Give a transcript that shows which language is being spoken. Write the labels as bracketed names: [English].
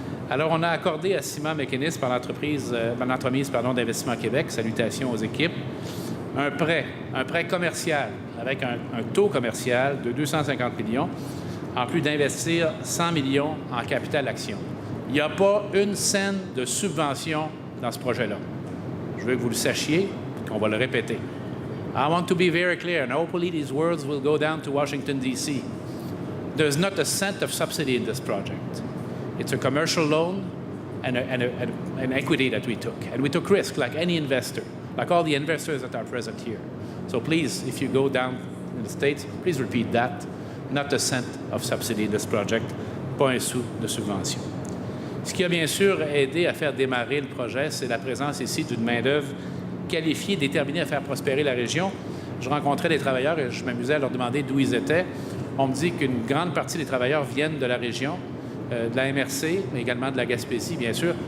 [French] Alors, on a accordé à Ciment Mécanisme par l'entremise d'Investissement Québec, salutations aux équipes, un prêt commercial avec un taux commercial de 250 millions, en plus d'investir 100 millions en capital action. Il n'y a pas une scène de subvention dans ce projet-là. Je veux que vous le sachiez et qu'on va le répéter. [English] I want to be very clear, and hopefully these words will go down to Washington, D.C. There's not a cent of subsidy in this project. It's a commercial loan and an equity that we took. And we took risk like any investor, like all the investors that are present here. So please, if you go down in the States, please repeat that. Not a cent of subsidy in this project, [French] pas un sou de subvention. Ce qui a bien sûr aidé à faire démarrer le projet, c'est la présence ici d'une main-d'œuvre qualifiés, déterminés à faire prospérer la région. Je rencontrais des travailleurs et je m'amusais à leur demander d'où ils étaient. On me dit qu'une grande partie des travailleurs viennent de la région, de la MRC, mais également de la Gaspésie, bien sûr.